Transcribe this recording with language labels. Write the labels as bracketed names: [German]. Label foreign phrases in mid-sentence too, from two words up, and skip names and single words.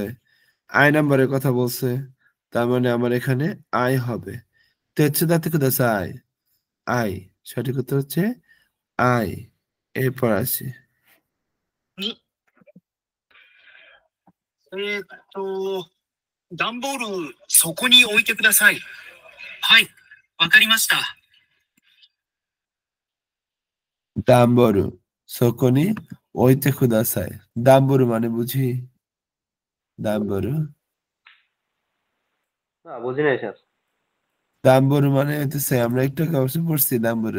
[Bangla] আই নাম্বারের কথা বলছে। তার মানে আমার এখানে আই হবে। [Japanese] 手伝ってください, [Bangla] আই। সঠিক উত্তর হচ্ছে আই। এরপর আসি। [Japanese] に、段ボール、そこに置いてください。はい、わかりました。段ボール そこに置いてください. [Bangla] ডাম্বরু মানে বুঝি? ডাম্বরু, না বুঝি নাই স্যার। ডাম্বরু মানে হইতেছে, আমরা একটু আগে অবশ্য পড়ছি ডাম্বরু।